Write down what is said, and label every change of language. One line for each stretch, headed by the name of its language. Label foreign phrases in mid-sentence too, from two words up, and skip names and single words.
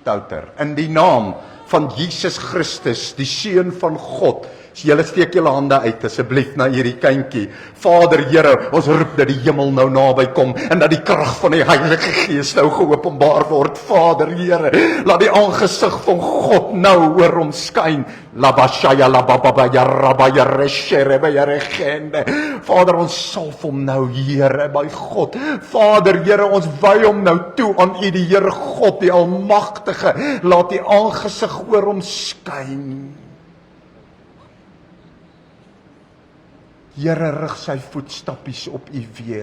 Afrikaans: In die naam van Jesus Christus, die Seun van God, So julle steek julle hande uit asseblief na hierdie kindjie. Vader Here, ons roep dat die hemel nou naby kom en dat die krag van die Heilige Gees nou geopenbaar word. Vader Here, laat die aangesig van God nou oor hom skyn. Labashaya lababaya rabaya resherebe regende. Vader, ons salf hom nou, Here, by God. Vader Here, ons wy hom nou toe aan U, die Here God, die Almagtige. Laat die aangesig oor hom skyn. Here, rig sy voetstappies op U weë.